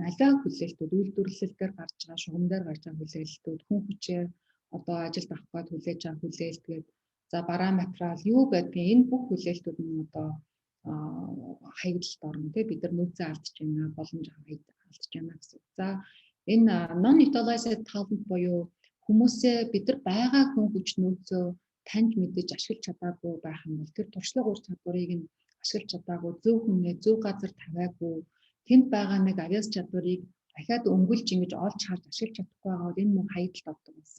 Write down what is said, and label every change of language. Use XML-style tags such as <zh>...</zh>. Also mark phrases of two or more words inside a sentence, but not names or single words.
<mn>Аливаа хүлээлтүүд үйлдвэрлэлээр гарч байгаа, шугам дээр гарч байгаа хүлээлтүүд, хүн хүчээр одоо ажилд авах гээд хүлээж байгаа хүлээлтгээд за бараа материал юу гэдгийг энэ бүх хүлээлтүүд нь одоо хаягдлалд орно тий бид нар нөөцөө алдж байна, боломж алдж байна гэсэн. За энэ</mn> <en>non utilized talent</en> <mn>буюу хүмүүсээ бид нар байгаа хүн хүч нөөцөө таньж мэдэж ашиглаж чадаагүй байх юм бол тэр туршлага ур чадварыг нь ашиглаж чадаагүй, зөв хүнээ зөв газар тавиагүй, тэнд байгаа нэг авяас чадварыг дахиад өнгөлж ингэж олж харж ашиглаж чадахгүй байгаа бол энэ мөн хаягдалд ордог болсон.</mn>